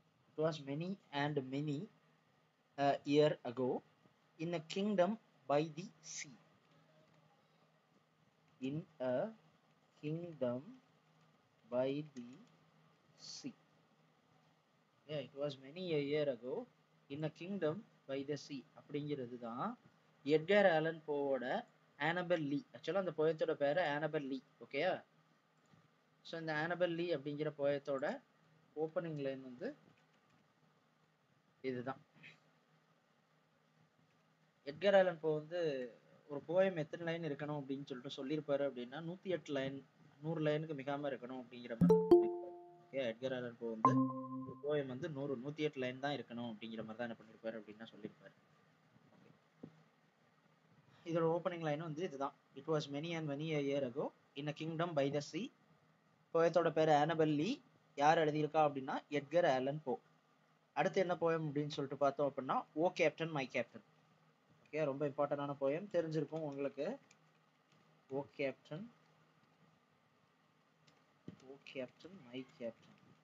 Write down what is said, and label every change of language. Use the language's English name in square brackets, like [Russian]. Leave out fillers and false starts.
[English] It was many and many a year ago in a kingdom by the sea. In a kingdom by the sea. Yeah, it was many a year ago in a kingdom by the sea. [Tamil] அப்படிங்கிறது தான் Edgar Alan போவோட Annabel லீ. ஆக்சுவலாக அந்த போயத்தோட பேரு Annabel லீ. ஓகேயா? So இந்த Annabel லீ அப்படிங்கிற போயத்தோட opening line வந்து இதுதான். எட்கர் ஆலன் போ வந்து ஒரு போயம் எத்தனை லைன் இருக்கணும் அப்படின்னு சொல்லிட்டு சொல்லியிருப்பாரு அப்படின்னா 108 லைன், 100 லைனுக்கு மிகாம இருக்கணும் அப்படிங்கிற மாதிரி சொல்லியிருப்பாரு. ஓகே, எட்கர் ஆலன் போ வந்து ஒரு போயம் வந்து 108 லைன் தான் இருக்கணும் அப்படிங்கிற மாதிரி தான் என்ன பண்ணியிருப்பாரு அப்படின்னா சொல்லியிருப்பாரு. இதோட ஓப்பனிங் லைன் வந்து இதுதான். [English] It was many and many a year ago in a kingdom by the sea. [Tamil] போயத்தோட பேரு ஆனபெல் லீ. யார் எழுதியிருக்கா அப்படின்னா எட்கர் ஆலன் போ. அடுத்து என்ன போயம் அப்படின்னு சொல்லிட்டு பார்த்தோம் அப்படின்னா ஓ கேப்டன் மை கேப்டன். ஓகே, ரொம்ப இம்பார்ட்டன்டான போயம், தெரிஞ்சிருக்கும் உங்களுக்கு. ஓ captain, O captain my captain.